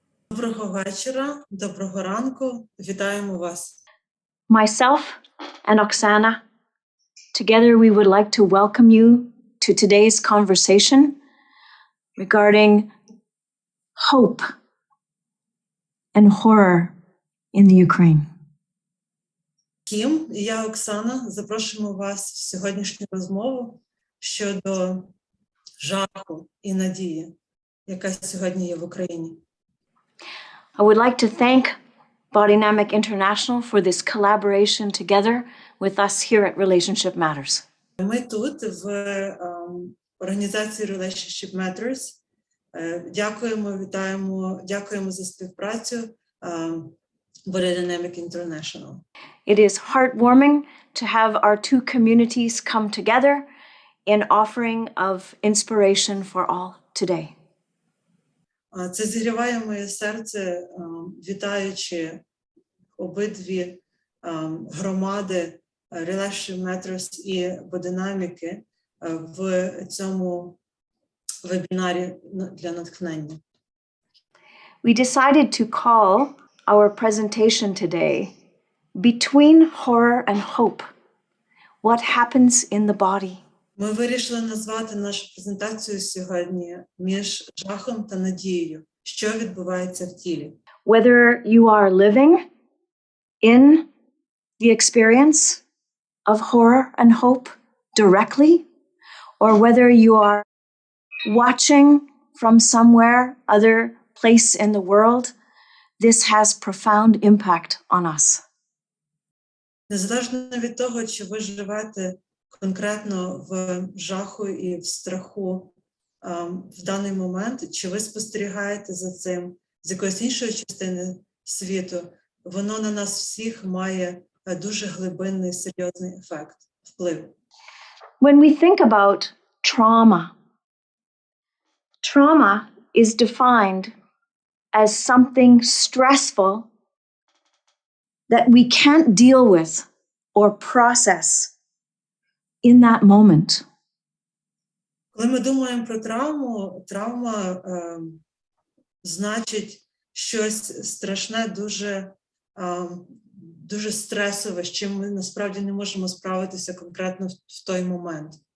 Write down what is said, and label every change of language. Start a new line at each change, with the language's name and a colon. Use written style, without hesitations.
Ukrainian: Доброго вечора, доброго ранку. Вітаємо вас.
English: Myself and Oksana, together we would like to welcome you to today's conversation regarding hope and horror in the Ukraine.
Ukrainian: Кім і я, Оксана, запрошуємо вас в сьогоднішню розмову щодо жаху і надії, яка сьогодні є в Україні.
English: I would like to thank Bodynamic International for this collaboration together with us here at Relationship Matters.
Ukrainian: Ми тут, в організації Relationship Matters. Дякуємо, вітаємо, дякуємо за співпрацю Bodynamic International.
English: It is heartwarming to have our two communities come together in offering of inspiration for all today.
Ukrainian: Це зігріває моє серце, вітаючи обидві громади Relationship Matters і Бодинаміки в цьому вебінарі для натхнення.
English: We decided to call our presentation today Between Horror and Hope. What happens in the body?
Ukrainian: Ми вирішили назвати нашу презентацію сьогодні «Між жахом та надією. Що відбувається в тілі?»
English: Whether you are living in the experience of horror and hope directly, or whether you are watching from somewhere, other place in the world, this has profound impact on us.
Ukrainian: Незалежно від того, чи ви живете конкретно в жаху і в страху в даний момент, чи ви спостерігаєте за цим з якоїсь іншої частини світу, воно на нас всіх має дуже глибинний, серйозний ефект, вплив.
English: When we think about trauma, trauma is defined as something stressful that we can't deal with or process in that moment.
Ukrainian: Коли ми думаємо про травму, травма значить щось страшне, дуже стресове, з чим ми насправді не можемо справитися конкретно в той момент.